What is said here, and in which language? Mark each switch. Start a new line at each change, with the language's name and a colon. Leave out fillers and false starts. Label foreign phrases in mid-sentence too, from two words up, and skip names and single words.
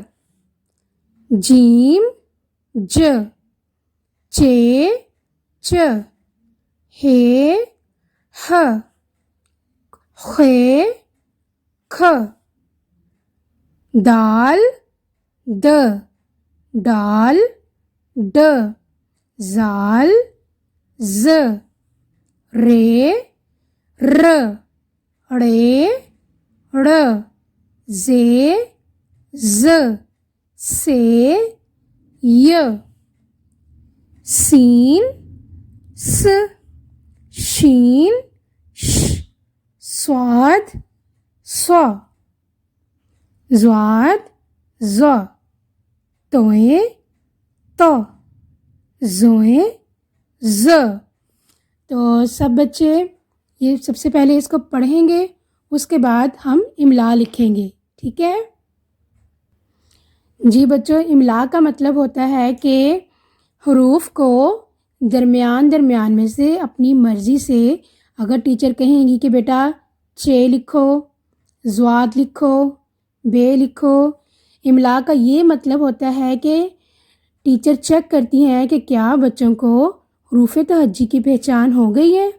Urdu: جیم ج چے چ ہے ہ خے کھ دال د ڈال ڈ زال ز رے ر ڑے ڑ زے ز سے ی سین س شین ش صاد ص زواد ز توئیں تو زوئیں ز۔ تو سب بچے یہ سب سے پہلے اس کو پڑھیں گے، اس کے بعد ہم املا لکھیں گے، ٹھیک ہے؟ جی بچوں، املا کا مطلب ہوتا ہے کہ حروف کو درمیان میں سے اپنی مرضی سے، اگر ٹیچر کہیں گی کہ بیٹا چے لکھو، زواد لکھو، بے لکھو، املا کا یہ مطلب ہوتا ہے کہ ٹیچر چیک کرتی ہیں کہ کیا بچوں کو حروف تہجی کی پہچان ہو گئی ہے۔